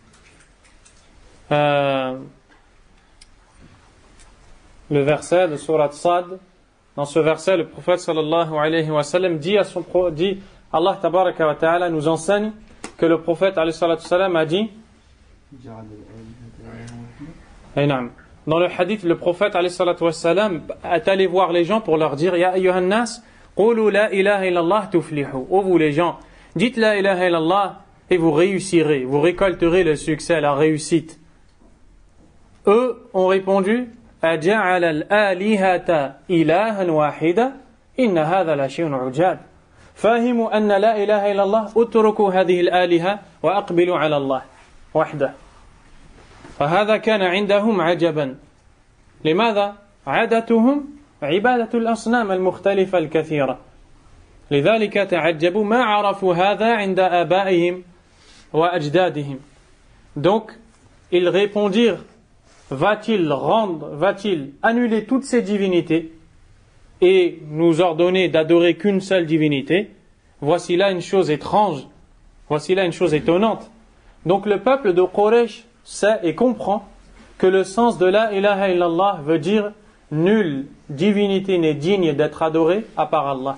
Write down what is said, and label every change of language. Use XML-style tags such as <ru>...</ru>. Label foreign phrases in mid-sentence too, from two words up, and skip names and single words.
<fr>le verset de Surat Sad, dans ce verset le prophète</fr> <ar>صلى الله عليه وسلم</ar> <fr>dit</fr> <ar>الله تبارك وتعالى</ar> <fr>nous enseigne que le prophète</fr> <ar>عليه الصلاة السلام</ar> <fr>a dit dans le hadith, le prophète</fr> <ar>عليه الصلاة السلام</ar> <fr>est allé voir les gens pour leur dire</fr> <ar>يا أيها الناس، قولوا لا إله إلا الله تفلحوا.</ar> <fr>Ô vous les gens, dites</fr> <ar>لا إله إلا الله</ar> <fr>et vous réussirez, vous récolterez le succès, la réussite. Eux ont répondu</fr> <ar>أجعل الآلهة إلها واحدا إن هذا لشيء عجاب. فاهموا أن لا إله إلا الله اتركوا هذه الآلهة وأقبلوا على الله وحده. فهذا كان عندهم عجبا. لماذا؟ عادتهم عبادة الأصنام المختلفة الكثيرة. لذلك تعجبوا ما عرفوا هذا عند آبائهم وأجدادهم.</ar> <fr>Donc, ils répondirent va-t-il annuler toutes ces divinités et nous ordonner d'adorer qu'une seule divinité? Voici là une chose étrange, voici là une chose étonnante. Donc le peuple de Quraysh sait et comprend que le sens de</fr> <ar>لا إله إلا الله</ar> <fr>veut dire nulle divinité n'est digne d'être adorée à part Allah.</fr>